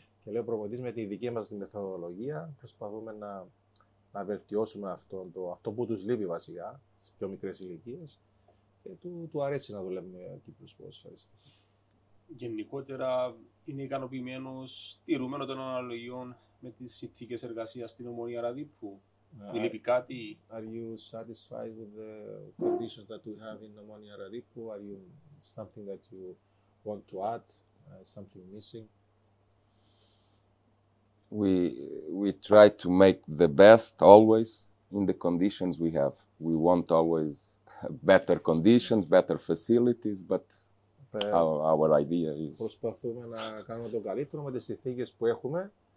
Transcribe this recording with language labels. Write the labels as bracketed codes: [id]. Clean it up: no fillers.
[el] Και λέει ο προπονητής, με τη δική μας τη μεθοδολογία προσπαθούμε να βελτιώσουμε αυτό που τους λείπει βασικά στις πιο μικρές ηλικίες και του αρέσει να δουλεύει με Κύπρους ποδοσφαιριστές. Γενικότερα είναι ικανοποιημένος, τηρούμενο των αναλογιών με τις συνθήκες εργασίας στην Ομονία Ραδίππου. Λείπει κάτι? [en] Are you satisfied with the conditions that we have in Omonia Radipu? Are you something that you want to add? Something missing? We try to make the best always in the conditions we have. We want always better conditions, better facilities, but our idea is... [el] Προσπαθούμε να κάνουμε το καλύτερο με τις συνθήκες που έχουμε.